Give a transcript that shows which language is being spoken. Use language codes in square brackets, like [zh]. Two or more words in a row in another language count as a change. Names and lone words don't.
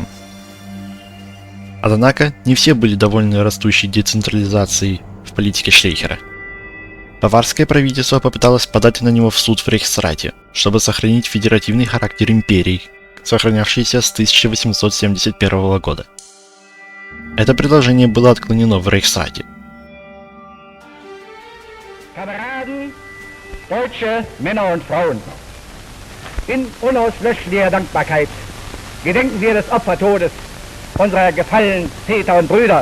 [ru] Однако, не все были довольны растущей децентрализацией в политике Шлейхера. Баварское правительство попыталось подать на него в суд в Рейхсрате, чтобы сохранить федеративный характер империи, сохранявшийся с 1871 года. Это предложение было отклонено в Рейхсрате. [de] Kameraden, deutsche Männer und Frauen, in unauslöschlicher Dankbarkeit gedenken wir des Opfertodes unserer gefallenen Väter und Brüder.